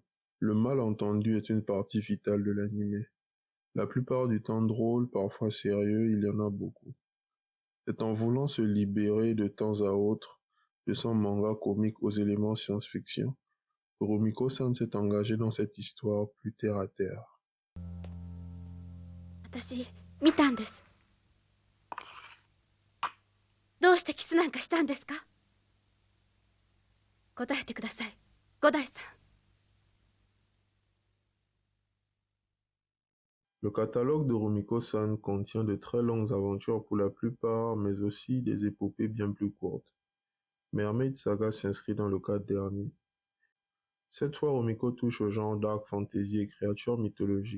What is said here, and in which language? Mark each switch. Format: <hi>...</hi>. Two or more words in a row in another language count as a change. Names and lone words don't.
<fr>Le malentendu est une partie vitale de l'anime. La plupart du temps drôle, parfois sérieux, il y en a beaucoup. C'est en voulant se libérer de temps à autre de son manga comique aux éléments science-fiction que Rumiko-san s'est engagé dans cette histoire plus terre à terre.</fr> <ja>私見たんです。どうしてキスなんかしたんですか？答えてください、五代さん。</ja> <fr>Le catalogue de Rumiko-san contient de très longues aventures pour la plupart, mais aussi des épopées bien plus courtes. Mermaid Saga s'inscrit dans le cadre dernier. Cette fois, Rumiko touche au genre</fr> <en>dark fantasy</en> <fr>et créatures mythologiques.</fr>